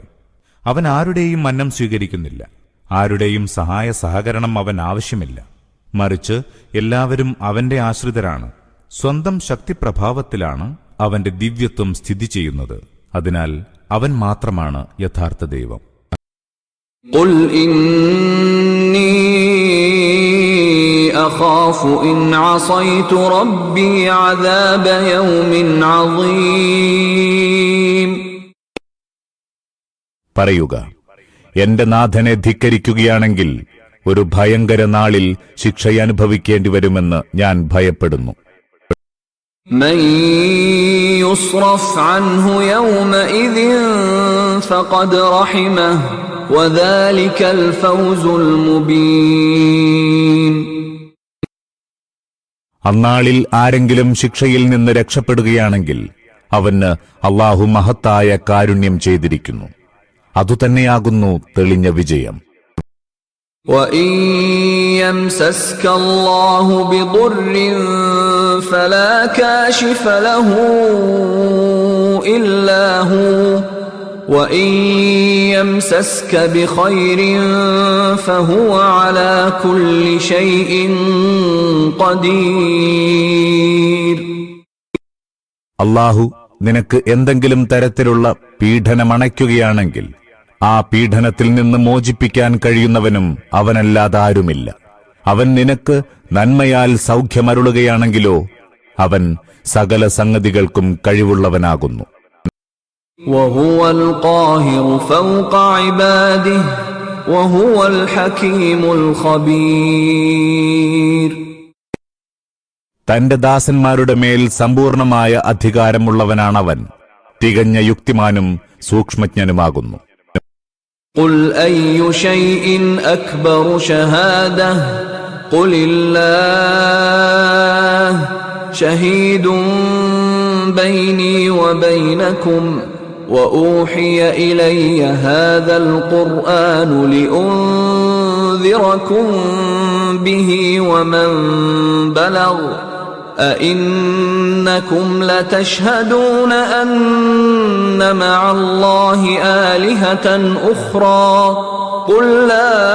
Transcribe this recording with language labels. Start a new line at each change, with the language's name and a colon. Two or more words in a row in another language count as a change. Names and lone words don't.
Malayalam: അവൻ ആരുടെയും അന്നം സ്വീകരിക്കുന്നില്ല. ആരുടെയും സഹായ സഹകരണം അവൻ ആവശ്യമില്ല. മറിച്ച് എല്ലാവരും അവന്റെ ആശ്രിതരാണ്. സ്വന്തം ശക്തിപ്രഭാവത്തിലാണ് അവന്റെ ദിവ്യത്വം സ്ഥിതി ചെയ്യുന്നത്. അതിനാൽ അവൻ മാത്രമാണ് യഥാർത്ഥ ദൈവം.
Arabic: قل إني أخاف إن عصيت ربي عذاب يوم عظيم.
Malayalam: പറയുക, എന്റെ നാഥനെ ധിക്കരിക്കുകയാണെങ്കിൽ ഒരു ഭയങ്കര നാളിൽ ശിക്ഷയനുഭവിക്കേണ്ടി വരുമെന്ന് ഞാൻ ഭയപ്പെടുന്നു.
Arabic: من يصرف عنه يومئذ فقد رحمه وذلك الفوز المبين.
Malayalam: അന്നാളിൽ ആരെങ്കിലും ശിക്ഷയിൽ നിന്ന് രക്ഷപ്പെടുകയാണെങ്കിൽ അവന് അല്ലാഹു മഹത്തായ കാരുണ്യം ചെയ്തിരിക്കുന്നു. അതുതന്നെയാകുന്നു തെളിഞ്ഞ വിജയം.
Arabic: وَإِن يَمْسَسْكَ اللَّهُ بِضُرٍّ فَلَا كَاشِفَ لَهُ إِلَّا هُوَ وَإِن يَمْسَسْكَ بِخَيْرٍ فَهُوَ عَلَى كُلِّ شَيْءٍ قَدِيرٌ.
Malayalam: അല്ലാഹു നിനക്ക് എന്തെങ്കിലും തരത്തിലുള്ള പീഡനമണയ്ക്കുകയാണെങ്കിൽ ആ പീഡനത്തിൽ നിന്ന് മോചിപ്പിക്കാൻ കഴിയുന്നവനും അവനല്ലാതാരുമില്ല. അവൻ നിനക്ക് നന്മയാൽ സൗഖ്യമരുളുകയാണെങ്കിലോ അവൻ സകല സംഗതികൾക്കും കഴിവുള്ളവനാകുന്നു.
Arabic: وهو القاهر فوق عباده وهو الحكيم الخبير.
Malayalam: തന്റെ ദാസന്മാരുടെ മേൽ സമ്പൂർണമായ അധികാരമുള്ളവനാണവൻ. തികഞ്ഞ യുക്തിമാനും സൂക്ഷ്മജ്ഞനുമാകുന്നു.
Arabic: قل أي شيء أكبر شهادة قل الله شهيد بيني وبينكم وأوحي إلي هذا القرآن لأنذركم به ومن بلغ أئنكم لتشهدون أن مع الله آلهة أخرى قل لا